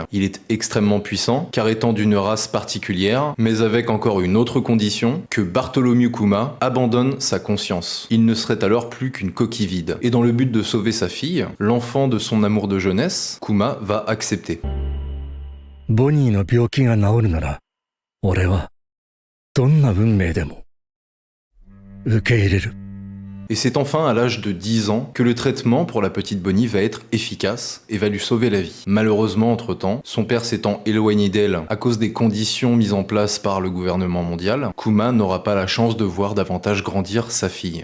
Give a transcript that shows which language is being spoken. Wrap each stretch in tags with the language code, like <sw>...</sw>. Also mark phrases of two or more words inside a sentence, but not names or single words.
<fr>Il est extrêmement puissant, car étant d'une race particulière, mais avec encore une autre condition, que Bartholomew Kuma abandonne sa conscience. Il ne serait alors plus qu'une coquille vide. Et dans le but de sauver sa fille, l'enfant de son amour de jeunesse, Kuma va accepter.</fr> <ja>ボニーの病気が治るなら、俺はどんな運命でも受け入れる。</ja> <fr>Et c'est enfin à l'âge de 10 ans que le traitement pour la petite Bonnie va être efficace et va lui sauver la vie. Malheureusement, entre-temps, son père s'étant éloigné d'elle à cause des conditions mises en place par le gouvernement mondial, Kuma n'aura pas la chance de voir davantage grandir sa fille.</fr>